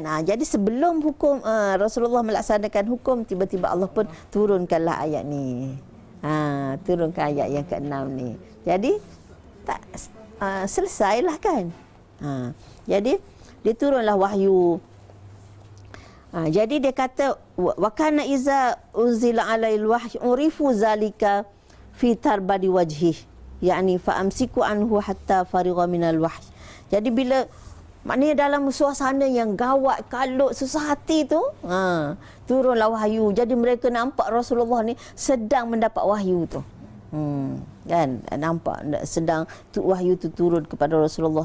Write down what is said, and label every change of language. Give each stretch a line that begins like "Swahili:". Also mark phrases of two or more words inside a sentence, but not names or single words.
Malay: Jadi sebelum hukum Rasulullah melaksanakan hukum, tiba-tiba Allah pun turunkanlah ayat ni. Turunkan ayat yang ke-6 ni. Jadi selesailah kan. Jadi dia turunlah wahyu. Jadi dia kata,
Arabic: وكان إذا أنزل عليه الوحي عرف ذلك في تربد وجهه، يعني فأمسكوا عنه حتى فرغ من الوحي.
Malay: Jadi bila maknanya dalam suasana yang gawat, kalut, susah hati tu, turunlah wahyu. Jadi mereka nampak Rasulullah ni sedang mendapat wahyu tu. Kan? Nampak sedang wahyu tu turun kepada Rasulullah.